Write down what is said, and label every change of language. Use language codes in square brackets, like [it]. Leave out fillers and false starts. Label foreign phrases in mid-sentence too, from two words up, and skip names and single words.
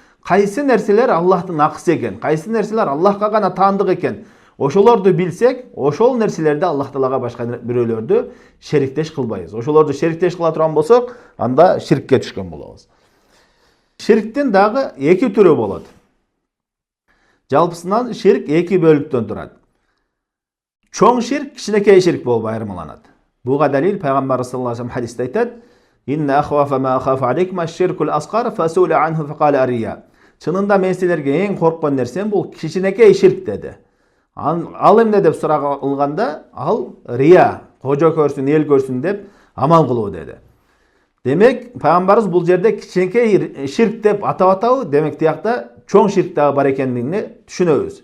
[ky] Кайсы нерселер Аллахтын акысы экен, кайсы нерселер Аллахка гана таандык экен, ошолорду билсек, ошол нерселерде Аллах Таалага башка бирөөлөрдү шериктеш кылбайбыз. Ошолорду шериктеш кыла турган болсок, анда ширкке түшкөн болобуз. Ширктин дагы эки түрү болот. Жалпысынан ширк эки бөлүктөн турат. Чоң ширк, кичинекей ширк болуп айырмаланат. Буга далил пайгамбар [ar] صلى الله عليه وسلم [ky] хадисте айтат: [ar] "إن أخوف ما أخاف عليكم الشرك الأصغر فسئل عنه فقال الرياء." [ky] Чынында мен силерге эң корккон нерсем бул кичинекей ширк деди. Ал эмне деп суралганда, ал рия, кожо көрсүн, эл көрсүн деп амал кылуу деди. Демек, пайгамбарыбыз бул жерде кичинекей ширк деп атап атабы, демек тиякта чоң ширк дагы бар экендигин түшүнөбүз.